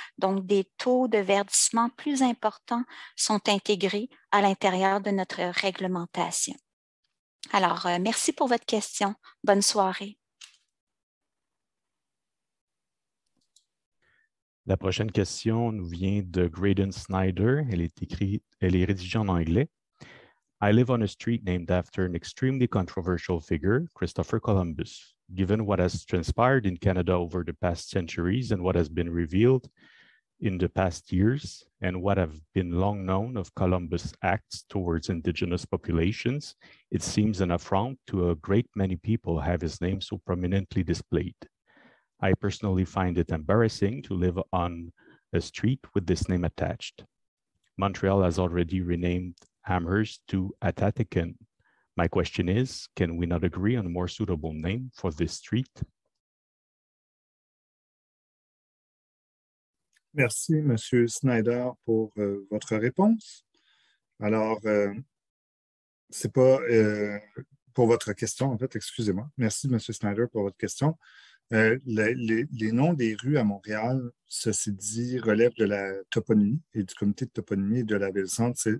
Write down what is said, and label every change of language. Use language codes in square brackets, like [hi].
[fr] Donc, des taux de verdissement plus importants sont intégrés à l'intérieur de notre réglementation. Alors, merci pour votre question. Bonne soirée. La prochaine question nous vient de Graydon Snyder. Elle est rédigée en anglais. [en] I live on a street named after an extremely controversial figure, Christopher Columbus. Given what has transpired in Canada over the past centuries and what has been revealed in the past years, and what have been long known of Columbus' acts towards Indigenous populations, it seems an affront to a great many people have his name so prominently displayed. I personally find it embarrassing to live on a street with this name attached. Montreal has already renamed Amherst to Atatican. My question is, can we not agree on a more suitable name for this street? [fr] Merci, M. Snyder, pour votre réponse. Alors, c'est pas pour votre question, en fait, excusez-moi. Merci, M. Snyder, pour votre question. Les noms des rues à Montréal, ceci dit, relèvent de la toponymie et du comité de toponymie de la ville-centre.